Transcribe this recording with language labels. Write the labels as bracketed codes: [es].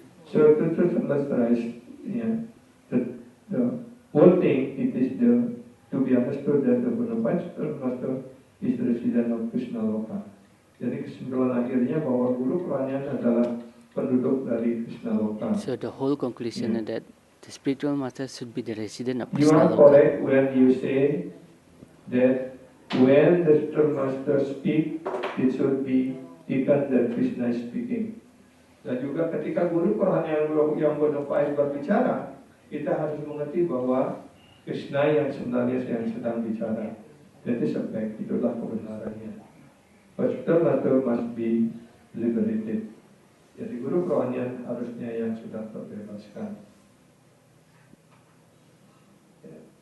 [en] selfless Christ, yeah, the whole thing, it is to be understood that the bona fide spiritual master is the resident of Krishna Loka. [id] Jadi kesimpulan akhirnya bahwa guru kerohanian adalah penduduk dari Krishna Loka. [en] So the whole conclusion is that the spiritual master should be the resident of You Krishna Loka. correct when you say that when the spiritual master speak, it should be taken that Krishna is speaking. [id] Dan juga ketika guru kerohanian yang bona fide berbicara, kita harus mengerti bahwa Krishna yang sebenarnya yang sedang bicara. [en] That is a fact, [id] itulah kebenarannya. [en] But spiritual master must be liberated. [id] Jadi guru kerohanian harusnya yang sudah terbebaskan. Ya.